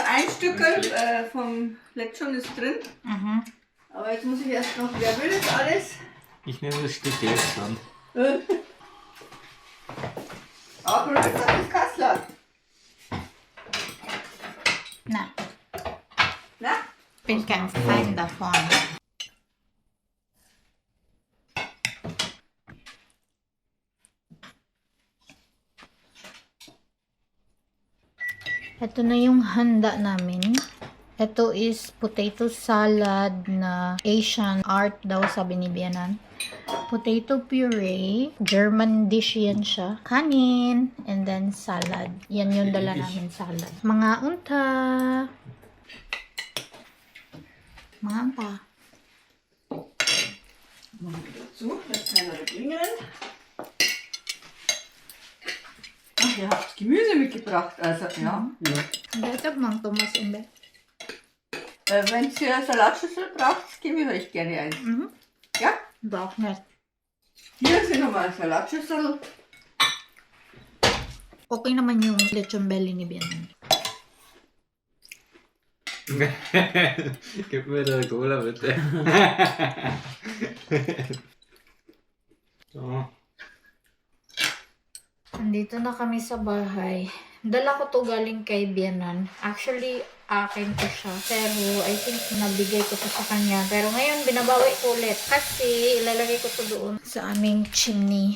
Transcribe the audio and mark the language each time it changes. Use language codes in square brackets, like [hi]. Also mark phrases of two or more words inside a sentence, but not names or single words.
[de] Also ein Stück vom Lechon ist drin. Aber jetzt muss ich erst noch, wer will das alles? Ich nehme das Stück jetzt an. Auch rührt das Kassler. Na, Na? bin kein Fan davon. [tl] Ito na yung handa namin. Ito is [en] potato salad [tl] na [en] Asian art [tl] daw, sabi ni Bianan. [en] Potato puree. German dish [tl] yan siya. Kanin. [en] And then salad. [tl] Yan yung dala namin salad. Mga unta. Mga unta. [de] Machen wir dazu, lässt keiner klingeln. Ach, ihr habt Gemüse mitgebracht, also ja. [tl] Dito mang Thomas Imbe. [de] Wenn ihr Salatschüssel braucht, gebe ich euch gerne ein. Mhm. Ja? Brauch nicht. Hier sind nochmal Salatschüssel. [tl] Okay naman yung [en] lechon belly [tl] ni Bianan. [de] Gib mir da Cola bitte. So. [tl] Andito na kami sa bahay. Dala ko to galing kay Bianan. Actually, akin to siya. Pero, [en] I think [tl] nabigay ko to sa kanya. Pero ngayon, binabawi ko ulit. Kasi, ilalagay ko to doon sa aming chimney.